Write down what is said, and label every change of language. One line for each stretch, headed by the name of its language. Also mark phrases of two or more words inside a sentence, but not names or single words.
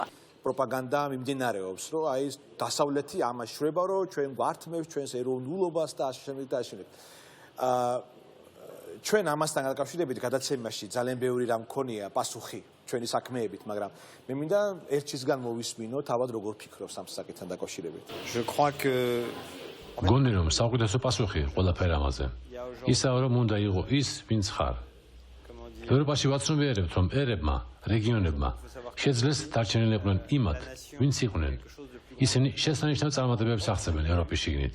Georgian: პროპაგანდა მიმდინარეობს, რომ აი დასავლეთი ამას შვება, რომ ჩვენ გვართმევს ჩვენს ეროვნულობას და ასე შემდეგ და ასე შემდეგ. ჩვენ ამასთან დაკავშირებით გადაცემაში ძალიან ბევრი რამ მქონია პასუხი ჩვენი საქმეებით, მაგრამ მე მინდა ერთშისგან მოვისმინო თავად როგორ ფიქრობს ამ საკითხთან დაკავშირებით.
French: Je crois que
Georgian: გონი რომ საუკეთესო პასუხი ყველაფერ ამაზე. ისაა რომ უნდა იყო ის, ვინც ხარ. ევროპაში ვაცნობიერებთ, რომ ერებმა, რეგიონებმა შეძლეს დარჩენილიყვნენ იმათ, ვინც იყვნენ. ისინი შესანიშნავ წარმატებებს აღწევენ ევროპის შიგნით.